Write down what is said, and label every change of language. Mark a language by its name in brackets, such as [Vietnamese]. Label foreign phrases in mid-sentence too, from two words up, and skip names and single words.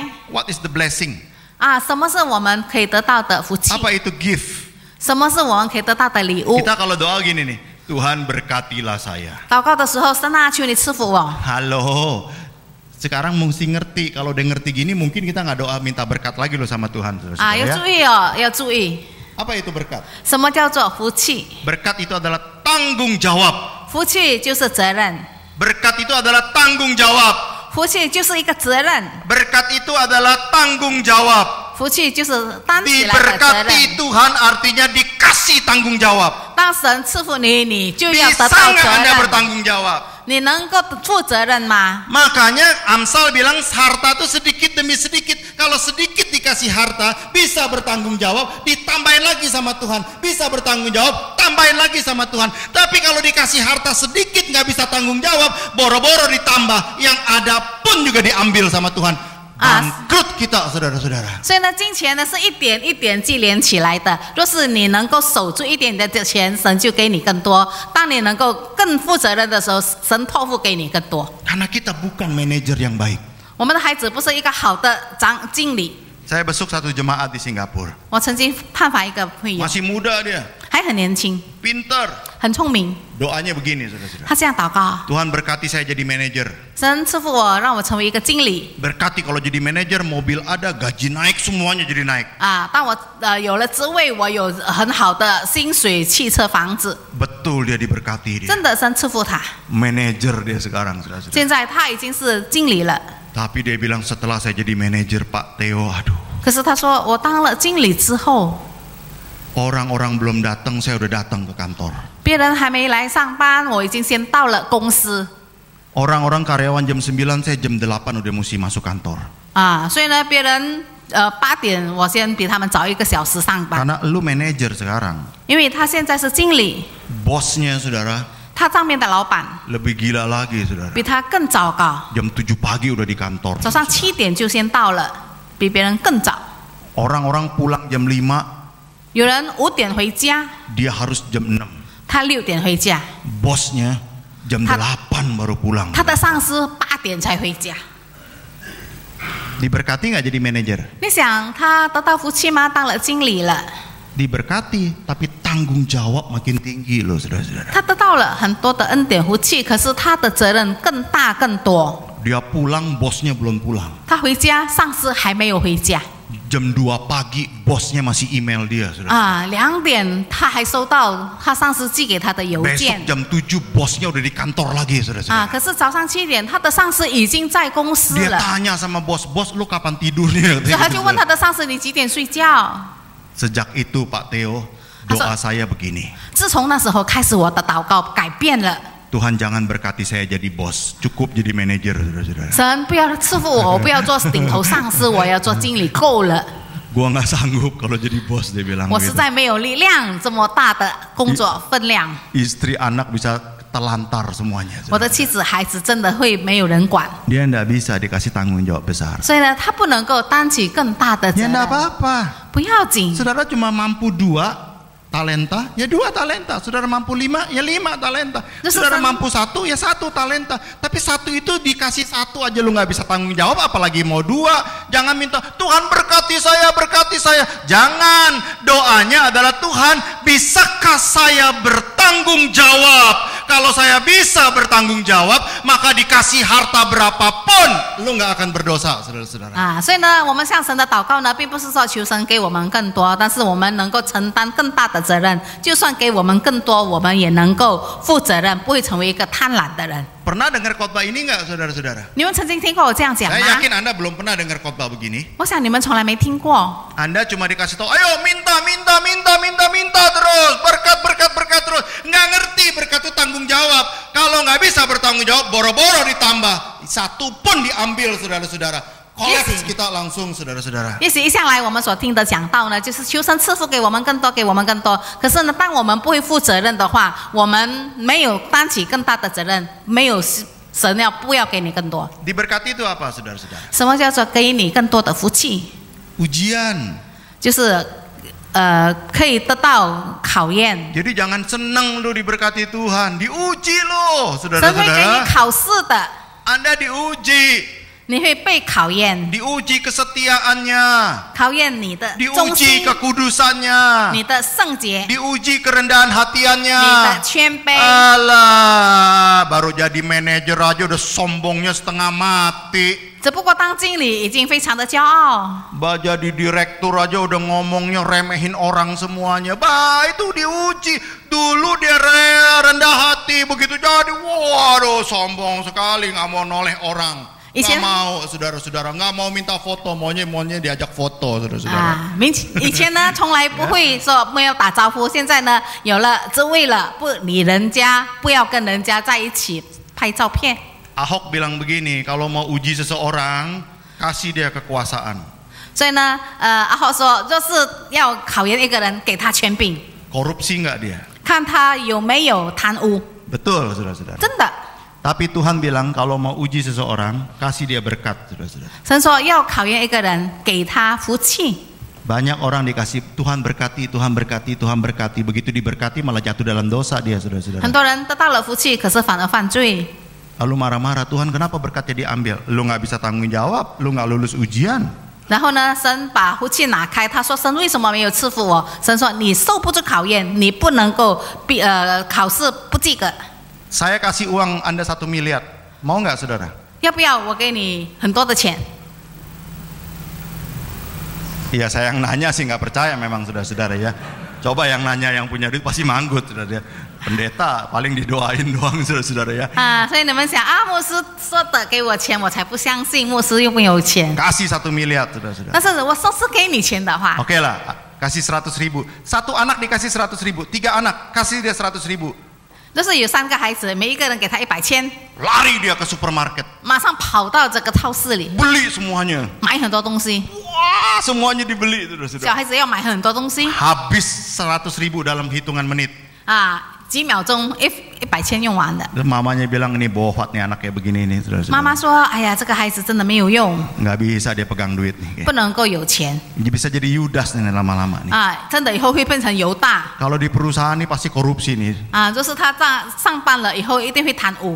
[English] What is the blessing? 啊！ [Chinese] 什么是我们可以得到的福气？ [Indonesian] Apa itu gift? [Chinese] 什么是我们可以得到的礼物？ [Indonesian] Kita kalau doa gini nih, Tuhan berkatilah saya. [Chinese] 祷告的时候，神啊，求你赐福我。 [Indonesian] Halo. Sekarang mesti ngerti. Kalau udah ngerti gini, mungkin kita nggak doa minta berkat lagi loh sama Tuhan, 啊， saudara-saudara [Chinese] 要 [Indonesian] ya. [Chinese] 注意哦，要注意， [Indonesian] Apa itu berkat? [Chinese] 什么叫做福气？ [Indonesian] Berkat itu adalah tanggung jawab. [Chinese] 福气就是责任， [Indonesian] Berkat itu adalah tanggung jawab. [Chinese] 福气就是一个责任， [Indonesian] Berkat itu adalah tanggung jawab. [Chinese] 福气就是担起来的责任。 [Indonesian] Diberkati Tuhan artinya dikasih tanggung jawab. [Chinese] 当神赐福你，你就要得 [Indonesian] Bisa [Chinese] 到 [Indonesian] nggak [Chinese] 责 [Indonesian] Anda [Chinese] 任。 [Indonesian] bertanggung jawab? [Chinese] 你能够负责任吗？ [Indonesian] Makanya Amsal bilang harta itu sedikit demi sedikit. Kalau sedikit dikasih harta, bisa bertanggung jawab, ditambahin lagi sama Tuhan. Bisa bertanggung jawab, tambahin lagi sama Tuhan. Tapi kalau dikasih harta sedikit nggak bisa tanggung jawab, boro-boro ditambah, yang ada pun juga diambil sama Tuhan. Bangkrut kita, saudara-saudara. [Chinese] 所以呢，金钱呢是一点一点积连起来的。若是你能够守住一点点的钱，神就给你更多；当你能够更负责任的时候，神托付给你更多。 [Indonesian] Karena kita bukan manajer yang baik. [Chinese] 我们的孩子不是一个好的经理。 [Indonesian] Saya besuk satu jemaat di Singapura. [Chinese] 我曾经探访一个会友， [Indonesian] Masih muda dia, [Chinese] 还很年轻， [Indonesian] pintar. [Chinese] 很聪明。 [Indonesian] Doanya begini, saudara-saudara. [Chinese] 他这样祷告： [Indonesian] Tuhan berkati saya jadi manajer. [Chinese] 神赐福我，让我成为一个经理。 [Indonesian] Berkati kalau jadi manajer, mobil ada, gaji naik, semuanya jadi naik. [Chinese] 啊，当我有了职位，我有很好的薪水、汽车、房子， [Indonesian] Betul dia diberkati dia. [Chinese] 真的神赐福他。 [Indonesian] Manajer dia sekarang, saudara-saudara. [Chinese] 现在他已经是经理了。 [Indonesian] Tapi dia bilang setelah saya jadi manajer, Pak Theo, aduh. [Chinese] 可是他说，我当了经理之后， [Indonesian] Orang-orang belum datang, saya udah datang ke kantor. [Chinese] 别人还没来上班，我已经先到了公司 [Indonesian] Orang-orang karyawan jam 9, saya jam 8 udah mesti masuk kantor. 啊。 [Chinese] 所以呢，别人8点，我先比他们早1个小时上班， [Indonesian] Karena lu manajer sekarang. [Chinese] 因为他现在是经理， [Indonesian] Bosnya, saudara, [Chinese] 他上面的老板 [Indonesian] lebih gila lagi, saudara. [Chinese] 比他更糟糕， [Indonesian] Jam 7 pagi udah di kantor. [Chinese] 早上7点就先到了，比别人更早。 [Indonesian] Orang-orang pulang jam 5, [Chinese] 有人5点回家， [Indonesian] dia harus jam 6. [Chinese] 他6点回家， [Indonesian] Bosnya jam 8 baru pulang. [Chinese] 他的上司8点才回家。 [Indonesian] Diberkati nggak jadi manajer? [Chinese] 你想他得到福气吗？当了经理了， [Indonesian] Diberkati, tapi tanggung jawab makin tinggi loh, saudara-saudara. [Chinese] 他得到了很多的恩典福气，可是他的责任更大更多。 [Indonesian] Dia pulang, bosnya belum pulang. [Chinese] 他回家，上司还没有回家 [Indonesian] Jam 2 pagi, bosnya masih email dia, saudara. [Chinese] 啊，2点他还收到他上司寄给他的邮 [Indonesian] Besok [Chinese] 件 [Indonesian] jam 7, bosnya udah di kantor lagi, 啊， saudara-saudara. [Chinese] 可是早上7点，他的上司已经在公司 [Indonesian] Dia [Chinese] 了， [Indonesian] tanya sama bos, bos lu kapan tidurnya? [Chinese] 所以他就问他的上司：“你几点睡觉 [Indonesian] Sejak itu Pak Theo, doa saya begini. ？” [Chinese] 自从那时候开始，我的祷告改变了。 [Indonesian] Tuhan jangan berkati saya jadi bos, cukup jadi manajer, saudara-saudara. [Chinese] 神不要赐福我，我不要做顶头上司，我要做经理，够了。 [Indonesian] Gua nggak sanggup kalau jadi bos, dia bilang [Chinese] 我实 [Indonesian] gitu. [Chinese] 在没有力量这么大的工作分量。 [Indonesian] Istri anak bisa telantar semuanya. [Chinese] 我的妻子孩子真的会没有人管， [Indonesian] Dia nggak bisa dikasih tanggung jawab besar. [Chinese] 所以呢，他不能够担起更大的责 [Indonesian] Ya [Chinese] 任。 [Indonesian] nggak apa-apa. [Chinese] 不要紧， [Indonesian] Saudara cuma mampu 2 talenta, ya 2 talenta. Saudara mampu 5, ya 5 talenta. Terus Saudara sama- mampu 1, ya 1 talenta. Tapi 1 itu dikasih 1 aja lu nggak bisa tanggung jawab, apalagi mau 2. Jangan minta Tuhan berkati saya, berkati saya. Jangan. Doanya adalah Tuhan, bisakah saya bertanggung jawab? Kalau saya bisa bertanggung jawab, maka dikasih harta berapapun, lu nggak akan berdosa, saudara-saudara. [Chinese] 啊，所以呢，我们向神的祷告呢，并不是说求神给我们更多，但是我们能够承担更大的责任。就算给我们更多，我们也能够负责任，不会成为一个贪婪的人。 [Indonesian] Pernah dengar khotbah ini nggak, saudara-saudara? [Chinese] 你们曾经听过我这样讲 [Indonesian] Saya [Chinese] 吗？ [Indonesian] yakin Anda belum pernah dengar khotbah begini. [Chinese] 我想你们从来没听过。 [Indonesian] Anda cuma dikasih tahu, ayo minta, minta, minta, minta, minta terus, berkat, berkat, berkat terus. Nggak ngerti berkat itu tanggung jawab. Kalau nggak bisa bertanggung jawab, boro-boro ditambah. 1 pun diambil, saudara-saudara. Kolaps kita langsung, saudara-saudara. [Chinese] 也许一向来我们所听的讲道呢，就是求神赐福给我们更多，给我们更多。可是呢，当我们不会负责任的话，我们没有担起更大的责任，没有神不要给你更多。 [Indonesian] Diberkati itu apa, saudara-saudara? [Chinese] 什么叫做给你更多的福气？ [Indonesian] Ujian. [Chinese] 就是可以得到考验。 [Indonesian] Jadi jangan senang lu diberkati Tuhan, diuji lo, [Chinese] 神会给你 [Indonesian] saudara-saudara. [Chinese] 考试的， [Indonesian] Anda diuji, [Chinese] 你会被考验， [Indonesian] diuji kesetiaannya, [Chinese] 考验你的忠 [Indonesian] diuji [Chinese] 心， [Indonesian] kekudusannya, [Chinese] 你的圣洁， [Indonesian] diuji kerendahan [Chinese] 你 [Indonesian] hatiannya. [Chinese] 的谦卑。 [Indonesian] Alah, baru jadi manajer aja udah sombongnya setengah mati. [Chinese] 只不过当经理已经非常的骄傲， [Indonesian] Jadi direktur aja udah ngomongnya remehin orang semuanya. Itu diuji. Dulu dia rendah hati, begitu jadi waduh sombong sekali, nggak mau noleh orang. Nggak mau, saudara-saudara, nggak mau minta foto, maunya diajak foto, saudara-saudara. [Chinese] 以前呢从来不会说没有打招呼，现在呢有了职位了，不理人家，不要跟人家在一起拍照片。 [Indonesian] Ahok bilang begini, kalau mau uji seseorang, kasih dia kekuasaan. [Chinese] 所以呢，阿浩说，就是要考验一个人，给他权柄， [Indonesian] Korupsi nggak dia? [Chinese] 看他有没有贪污。 [Indonesian] Betul, saudara-saudara. [Chinese] 真的， [Indonesian] Tapi Tuhan bilang kalau mau uji seseorang, kasih dia berkat, saudara-saudara. [Chinese] 神说要考验一个人，给他福气。 [Indonesian] Banyak orang dikasih Tuhan berkati, Tuhan berkati, Tuhan berkati. Begitu diberkati malah jatuh dalam dosa dia, saudara-saudara. [Chinese] 很多人得到了福气，可是反而犯罪。 [Indonesian] Lalu marah-marah, Tuhan kenapa berkatnya diambil? Lu nggak bisa tanggung jawab, lu nggak lulus ujian. [Chinese] 然后呢，神把福气拿开，他说：“神为什么没有赐福我？” 神说：“你受不住考验，你不能够考试不及格。 [Indonesian] Saya kasih uang Anda 1 miliar, mau nggak saudara? [Chinese] 要不要我给你很多的钱？” [Indonesian] Iya, saya yang nanya sih nggak percaya memang saudara-saudara ya. Coba yang nanya yang punya duit pasti manggut, saudara. Pendeta paling didoain doang, saudara-saudara ya. [Chinese] 所以你们想啊，牧师说的给我钱，我才不相信，牧师又没有钱。 [Indonesian] Kasih 1 miliar, saudara-saudara. [Chinese] 但是我说是给你钱的话， [Indonesian] Oke lah, kasih 100.000. 1 anak dikasih 100.000, 3 anak kasih dia 100.000. [Chinese] 就是有3个孩子，每一个人给他100千， [Indonesian] Lari dia ke supermarket, [Chinese] 马上跑到这个超市里 [Indonesian] beli semuanya. [Chinese] 买很多东西。 [Indonesian] Wah, semuanya dibeli, [Chinese] 小 [Indonesian] saudara-saudara. [Chinese] 孩子要买很多东西 [Indonesian] Habis 100.000 dalam hitungan menit. [Chinese] 几秒钟100千用完了。 [Indonesian] Terus mamanya bilang ini bohwat nih anak kayak begini nih, [Chinese] 妈 [Indonesian] saudara-saudara. [Chinese] 妈说：“哎呀，这个孩子真的没有用， [Indonesian] Nggak bisa dia pegang duit nih. [Chinese] 不能够有钱 [Indonesian] Dia bisa jadi Yudas nih lama-lama nih. [Chinese] 真的以后会变成犹大 [Indonesian] Kalau di perusahaan nih pasti korupsi nih. [Chinese] 就是他上班了以后一定会贪污